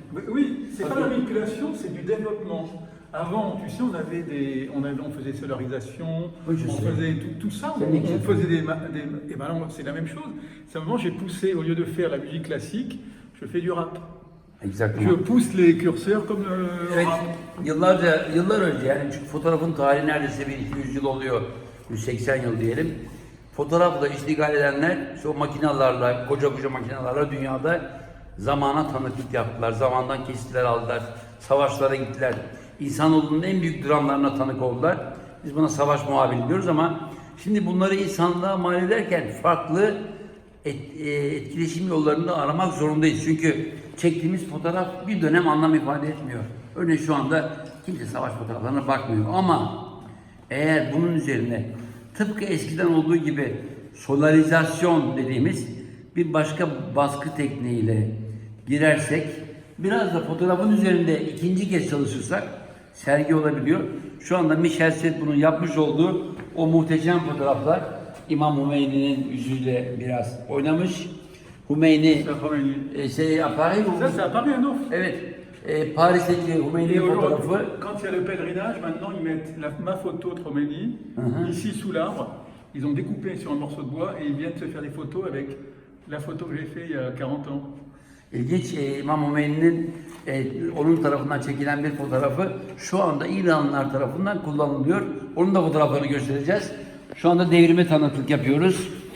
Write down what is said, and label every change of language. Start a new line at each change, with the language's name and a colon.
French: Oui, c'est pas la manipulation, c'est du développement. Avant, tu sais, on faisait solarisation, oui, on faisait tout ça, on faisait et ben non, c'est la même chose. Simplement, j'ai poussé, au lieu de faire la musique classique, je fais du rap. Exactement. Je pousse les curseurs comme
Turkish: Evet,
French: rap.
Turkish: yıllar önce yani çünkü fotoğrafın tarihi neredeyse bir 200 yıl oluyor, 180 yıl diyelim. Fotoğrafla iştigal edenler işte o makinalarla, koca makinalarla dünyada zamana tanıklık yaptılar. Zamandan kesitler aldılar, savaşlara gittiler. İnsanoğlunun en büyük dramlarına tanık oldular. Biz buna savaş muhabiri diyoruz ama şimdi bunları insanlığa mal ederken farklı etkileşim yollarında aramak zorundayız. Çünkü çektiğimiz fotoğraf bir dönem anlam ifade etmiyor. Örneğin şu anda kimse savaş fotoğraflarına bakmıyor ama eğer bunun üzerine tıpkı eskiden olduğu gibi solarizasyon dediğimiz bir başka baskı tekniğiyle girersek, biraz da fotoğrafın üzerinde ikinci kez çalışırsak sergi olabiliyor. Şu anda Michel Setbun'un yapmış olduğu o muhteşem fotoğraflar İmam Hümeyni'nin yüzüyle biraz oynamış.
French: Hümeyni à Paris. Ça, c'est à Paris, non?
Turkish: Evet. Paris'teki Hümeyni fotoğrafı.
French: Quand il y a le pèlerinage, maintenant ils mettent ma photo de Khomeini ici sous l'arbre. Ils ont découpé sur un morceau de bois et ils viennent se faire des photos avec la photo que j'ai fait il y a 40 ans.
Turkish: İlginç, İmam Hümeyni'nin onun tarafından çekilen bir fotoğrafı şu anda İranlılar tarafından kullanılıyor. Onun da fotoğraflarını göstereceğiz. Şu anda devrime tanıklık yapıyoruz.